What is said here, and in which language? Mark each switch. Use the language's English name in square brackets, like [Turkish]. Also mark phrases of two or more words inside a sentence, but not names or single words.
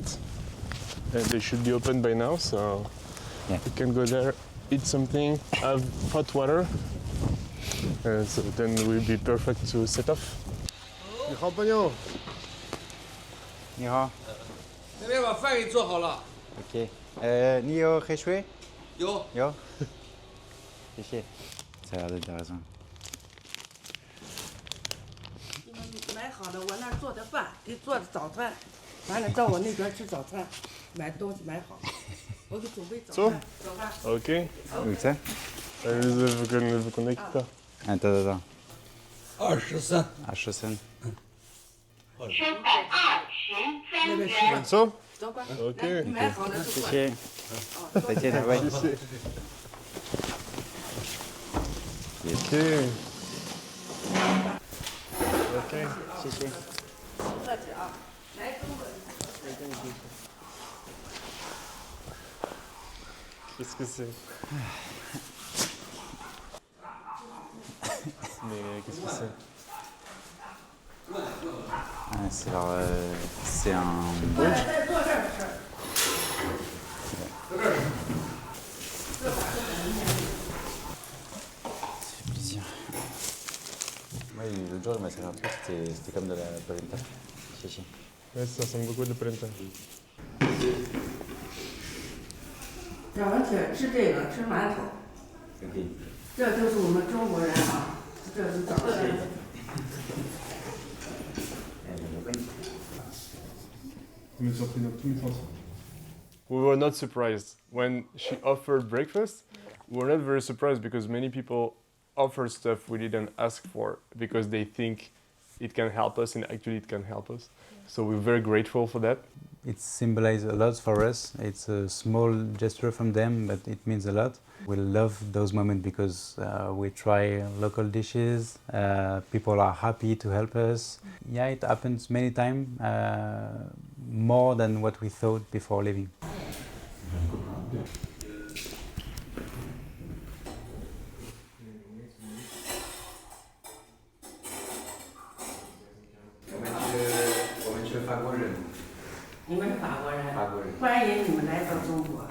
[English] And they should be open by now, so Yeah. we can go there, eat something, have hot water. And so then we'll be perfect to set off. [Chinese] 你好，朋友。你好。那边把饭给你做好了。 OK。你有黑水？有。有。谢谢。 [French] Ça a l'air intéressant. [Chinese] 你们买好了，我那儿做的饭，给做的早餐，完了到我那边吃早餐，买东西买好，我给准备早餐。走吧。 Ok. [French] Où ça? Vous connecte pas. Attends. 23。 À Shaofeng. [Chinese] 那边吃。 So? 走吧。 Ok. 来，你买好了就过来。谢谢。再见，拜拜。 Ok. Ok. 谢谢。不客气啊，来中国。 [French] Qu'est-ce que c'est? Mais qu'est-ce que c'est? C'est un. [Chinese] 在坐这儿吃。 [French] Plaisir. Ouais, l'autre jour, il m'a servi un truc, c'était comme de la polenta. Chichi. Ouais, ça ressemble beaucoup de polenta. [Chinese] 让我吃这个，吃馒头。 OK. 这就是我们中国人啊，这是早餐。 [English] We were not surprised. When she offered breakfast, we were not very surprised because many people offer stuff we didn't ask for because they think it can help us and actually it can help us. So we're very grateful for that. it symbolizes a lot for us. It's a small gesture from them, but it means a lot. We love those moments because we try local dishes, people are happy to help us. Yeah, it happens many times, more than what we thought before leaving. [Chinese] 你们是法国人，欢迎你们来到中国。